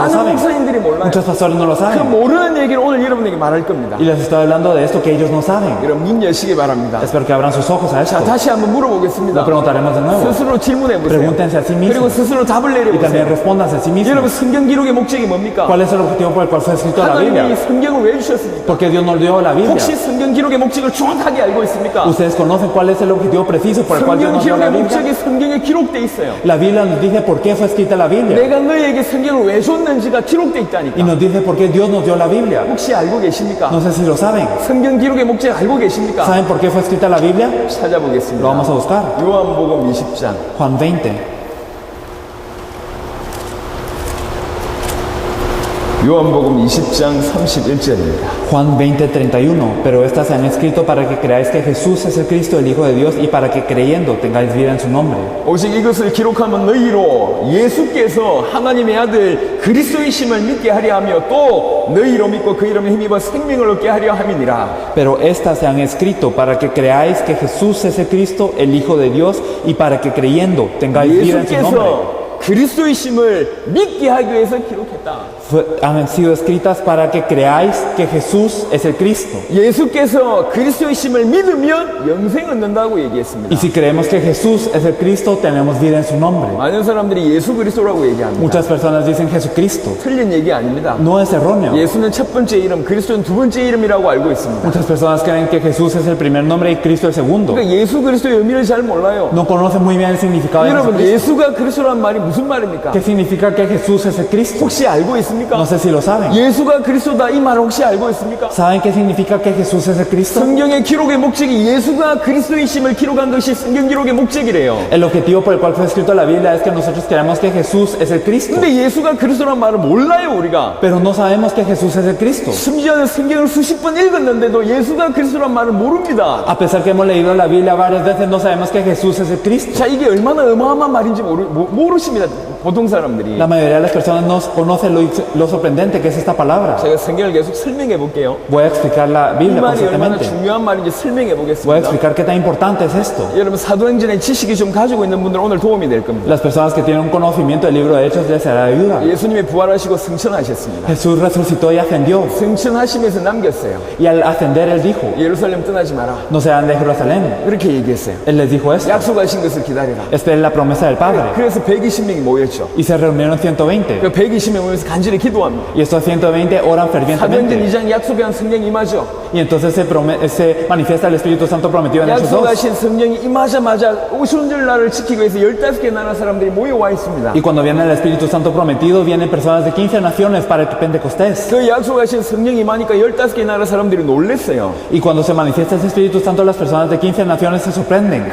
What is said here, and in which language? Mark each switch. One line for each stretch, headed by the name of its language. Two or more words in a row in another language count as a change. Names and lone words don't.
Korean: 많은
Spanish: saben.
Korean: 목사님들이 몰라요.
Spanish: Muchos pastores no lo
Korean: 그
Spanish: saben.
Korean: 모르는 얘기를 오늘 여러분에게 말할 겁니다.
Spanish: Y les estoy hablando de esto que ellos no saben.
Korean: 여러분 눈 여시기 바랍니다.
Spanish: Espero que abran sus ojos a
Korean: 자,
Spanish: esto.
Korean: 다시 한번 물어보겠습니다.
Spanish: Lo preguntaremos de nuevo.
Korean: 스스로 질문해 보세요.
Spanish: Pregúntense a sí mismos.
Korean: 그리고 스스로 답을
Spanish: Y también
Korean: 내려보세요.
Spanish: respóndanse a sí
Korean: 여러분
Spanish: mismos.
Korean: 성경 기록의 목적이 뭡니까?
Spanish: ¿Cuál es el objetivo por el cual fue escrito la
Korean: 하나님이
Spanish: Biblia?
Korean: 성경을 왜 주셨습니까?
Spanish: Porque Dios nos dio la Biblia.
Korean: 혹시 성경 기록의 목적을 정확하게 알고 있습니까?
Spanish: ¿Ustedes conocen cuál es el objetivo preciso por el cual Dios
Korean: 성경
Spanish: nos dio la
Korean: 기록의
Spanish: Biblia?
Korean: 목적이 성경에 기록돼 있어요.
Spanish: La Biblia nos dice por qué fue escrita la Biblia.
Korean: 내가 너희에게 성경을 왜 줬는지가 기록돼
Spanish: Y
Korean: 있다니까.
Spanish: nos dice por qué Dios nos dio la Biblia.
Korean: 혹시 알고 계십니까?
Spanish: No sé si lo saben.
Korean: 성경 기록의 목적 알고 계십니까?
Spanish: ¿Saben por qué fue escrita la Biblia?
Korean: 찾아보겠습니다.
Spanish: Lo vamos a buscar.
Korean: 요한복음 20장.
Spanish: Juan 20.
Korean: 요한복음 20장 31절입니다.
Spanish: Juan 20:31. Pero estas se han escrito para que creáis que Jesús es el Cristo, el Hijo de Dios, y para que creyendo tengáis vida en su nombre.
Korean: 오직 이것을 기록하면 너희로 예수께서 하나님의 아들 그리스도이심을 믿게 하려 하며 또 너희로 믿고 그 이름에 힘입어 생명을 얻게 하려 함이니라.
Spanish: Pero estas se han escrito para que creáis que Jesús es el Cristo, el Hijo de Dios, y para que creyendo tengáis vida en su nombre.
Korean: 예수께서 그리스도이심을 믿게 하기 위해서 기록했다.
Spanish: Han sido escritas para que creáis que Jesús es el Cristo.
Korean: 예수께서 그리스도이심을 믿으면 영생 얻는다고 얘기했습니다.
Spanish: Y si creemos que Jesús es el Cristo, tenemos vida en su nombre.
Korean: 많은 사람들이 예수 그리스도라고 얘기합니다.
Spanish: Muchas personas dicen Jesucristo.
Korean: 틀린 얘기 아닙니다.
Spanish: No es erróneo.
Korean: 예수는 첫 번째 이름, 그리스도는 두 번째 이름이라고 알고 있습니다.
Spanish: Muchas personas creen que Jesús es el primer nombre y Cristo el segundo.
Korean: 그러니까 예수 그리스도의 의미를 잘 몰라요.
Spanish: No conocen muy bien el significado de
Korean: 여러분,
Spanish: Jesucristo.
Korean: 예수가 그리스도란 말이 무슨 말입니까?
Spanish: ¿Qué significa que Jesús es el Cristo?
Korean: 혹시 알고 있습니까?
Spanish: No sé si lo saben.
Korean: 예수가 그리스도다 이 말 혹시 알고 있습니까?
Spanish: ¿Saben qué significa que Jesús es el Cristo?
Korean: 성경의 기록의 목적이 예수가 그리스도이심을 기록한 것이 성경 기록의 목적이래요.
Spanish: El objetivo por el cual fue escrito la Biblia es que nosotros creamos que Jesús es el Cristo.
Korean: 근데 예수가 그리스도란 말을 몰라요, 우리가.
Spanish: Pero no sabemos que Jesús es el Cristo.
Korean: 심지어는 성경을 수십 번 읽었는데도 예수가 그리스도란 말을 모릅니다.
Spanish: A pesar que hemos leído la Biblia varias veces, no sabemos que Jesús es el Cristo.
Korean: 자, 이게 얼마나 어마어마한 말인지 모르십니다. 보통 사람들이.
Spanish: La mayoría de las personas no conocen lo sorprendente que es esta palabra.
Korean: 제가 성경을 계속 설명해 볼게요.
Spanish: Voy a explicar la
Korean: 이
Spanish: Biblia
Korean: 말이 얼마나
Spanish: constantemente.
Korean: 중요한 말인지 설명해
Spanish: Voy a
Korean: 보겠습니다.
Spanish: explicar qué tan importante es esto.
Korean: 여러분, 사도행전의 지식이 좀 가지고 있는 분들은 오늘 도움이 될 겁니다.
Spanish: Las personas que tienen un conocimiento del libro de Hechos les será de ayuda.
Korean: 예수님이 부활하시고 승천하셨습니다.
Spanish: Jesús resucitó y ascendió.
Korean: 승천하시면서 남겼어요.
Spanish: Y al ascender, Él dijo,
Korean: 예루살렘 떠나지 마라.
Spanish: no se van de Jerusalén.
Korean: 그렇게 얘기했어요.
Spanish: Él les dijo esto.
Korean: 약속하신 것을 기다리라.
Spanish: Esta es la promesa del Padre.
Korean: 그래서 120명이 모였죠.
Spanish: Y se reunieron 120.
Korean: 그 120명 모여서 간절히 기도합니다.
Spanish: Y estos 120 oran
Korean: 사도행전
Spanish: fervientemente.
Korean: 2장 약속한 성령 임하죠.
Spanish: Y entonces se manifiesta el Espíritu Santo prometido en Hechos 2.
Korean: 약속하신 성령이 임하자마자 오순절 날을 지키기 위해서 15개 나라 사람들이 모여와 있습니다.
Spanish: Y cuando viene el Espíritu Santo prometido, vienen personas de 15 naciones para el Pentecostés.
Korean: 그 약속하신 성령이 임하니까 15개 나라 사람들이 놀랬어요.
Spanish: Y cuando se manifiesta ese Espíritu Santo, las personas de 15 naciones se sorprenden.